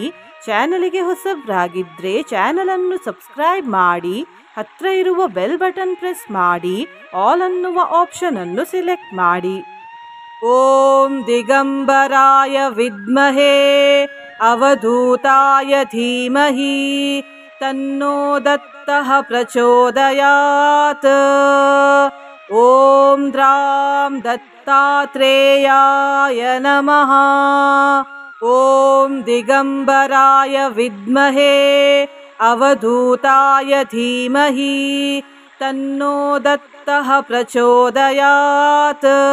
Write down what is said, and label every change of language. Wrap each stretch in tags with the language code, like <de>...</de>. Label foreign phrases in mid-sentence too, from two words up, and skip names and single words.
<kn>ಚಾನಲಿಗೆ ಹೊಸಬ್ರಾಗಿದ್ರೆ ಚಾನಲ್ ಅನ್ನು ಸಬ್ಸ್ಕ್ರೈಬ್ ಮಾಡಿ. ಹತ್ರ ಇರುವ</kn> <en>bell button press</en> <kn>ಮಾಡಿ. ಆಲ್ ಅನ್ನುವ ಆಪ್ಷನ್ ಅನ್ನು ಸಿಲೆಕ್ಟ್ ಮಾಡಿ.</kn> <sa>ಓಂ ದಿಗಂಬರಾಯ ವಿದ್ಮಹೇ ಅವಧೂತಾಯ ಧೀಮಹಿ ತನ್ನೋ ದತ್ತಃ ಪ್ರಚೋದಯಾತ್. ಓಂ ದ್ರಾಂ ದತ್ತಾತ್ರೇಯಾಯ ನಮಃ. ಓಂ ದಿಗಂಬರಾಯ ವಿದ್ಮಹೇ ಅವಧೂತಾಯ ಧೀಮಹಿ ತನ್ನೋ ದತ್ತಃ ಪ್ರಚೋದಯಾತ್.</sa>